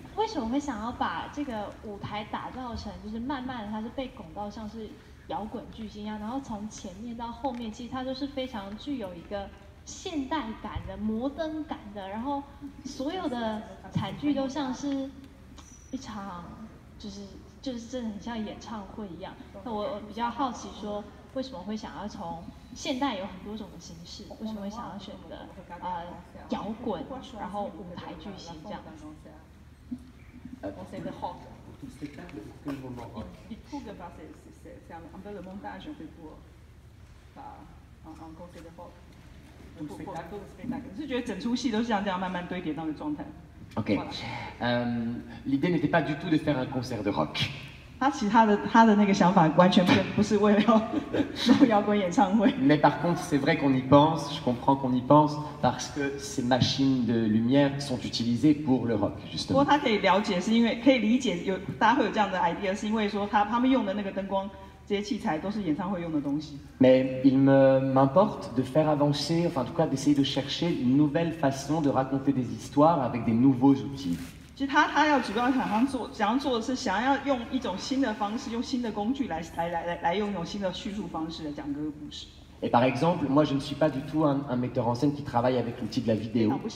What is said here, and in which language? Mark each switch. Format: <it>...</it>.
<zh>为什么会想要把这个舞台打造成，就是慢慢的它是被拱到像是摇滚巨星一样，然后从前面到后面，其实它都是非常具有一个现代感的、摩登感的，然后所有的惨剧都像是一场就是真的很像演唱会一样。那我比较好奇说，为什么会想要从现代有很多种的形式，为什么会想要选择摇滚，然后舞台巨星这样子</zh> <fr>？C'est de rock. Il trouve que c'est un peu le montage fait pour un concert de rock. Pour le spectacle.</fr> <zh>是觉得整出戏都是这样慢慢堆叠到的状态。</zh> <en>Ok.</en> <fr>L'idée n'était pas du tout de faire un concert de rock.</fr> <zh>他其实他的那个想法完全不是为了要做摇滚演唱会。</zh> <fr>Mais par contre, c'est vrai qu'on y pense, je comprends qu'on y pense, parce que ces machines de lumière sont utilisées pour le rock, justement.</fr> <zh>不过他可以了解，是因为可以理解大家会有这样的 idea， 是因为说他们用的那个灯光这些器材都是演唱会用的东西。</zh> <fr>Mais il m'importe de faire avancer, enfin en tout cas d'essayer de chercher une nouvelle façon de raconter des histoires avec des nouveaux outils.</fr> <zh>其实他要主要想要做的是想要用一种新的方式，用新的工具来用一种新的叙述方式来讲这个故事。</zh> <fr>Et par exemple, moi je ne suis pas du tout un metteur en scène qui travaille avec l'outil de la vidéo.</fr>